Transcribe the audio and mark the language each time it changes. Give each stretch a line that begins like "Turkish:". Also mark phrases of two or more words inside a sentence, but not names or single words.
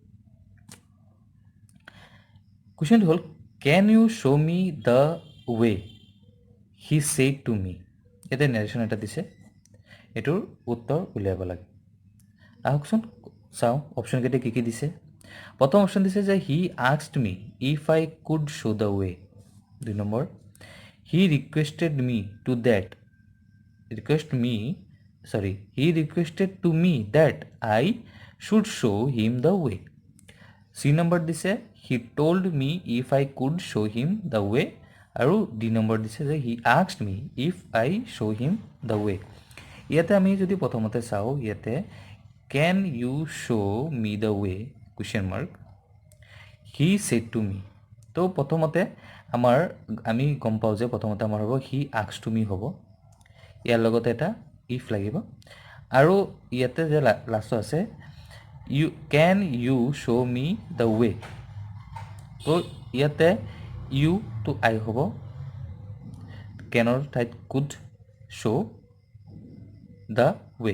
Assamese: কুৱেশ্যনটো হ'ল,
English: can you show me the way he said to me.
Assamese: ইয়াতে নেৰেশ্যন এটা দিছে, এইটোৰ উত্তৰ উলিয়াব লাগে। আহকচোন চাওঁ অপশ্যনকেইটা কি দিছে। প্ৰথম অপশ্যন দিছে যে
English: he asked me if I could show the way. 2 নম্বৰ, he requested to me that I should show him the way.
Assamese: চি নম্বৰ দিছে
English: he told me if I could show him the way,
Assamese: আৰু ডি নম্বৰ দিছে যে
English: he asked me if I show him the way.
Assamese: ইয়াতে আমি যদি প্ৰথমতে চাওঁ, ইয়াতে
English: can you show me the way question mark, he said to me.
Assamese: তো প্ৰথমতে আমি গম পাওঁ যে প্ৰথমতে আমাৰ হ'ব
English: he asked to me
Assamese: হ'ব, ইয়াৰ লগতে এটা ইফ লাগিব, আৰু ইয়াতে যে লাষ্টত আছে
English: can you show me the way.
Assamese: তো ইয়াতে
English: you to I
Assamese: হ'ব, কেনৰ ঠাইত কুড,
English: show the way.